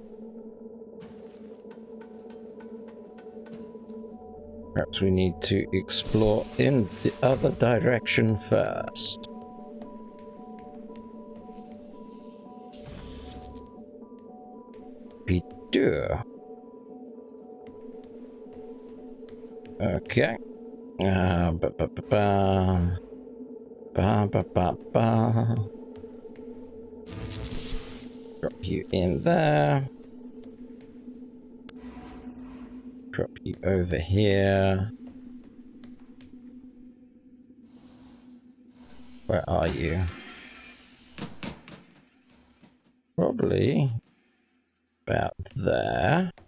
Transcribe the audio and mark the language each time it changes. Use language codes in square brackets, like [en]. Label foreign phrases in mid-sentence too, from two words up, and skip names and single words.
[en] Perhaps we need to explore in the other direction first. We do. Okay. Ba, ba, ba, ba. Ba, ba, ba, ba. Drop you in there. Drop you over here. Where are you? Probably about there.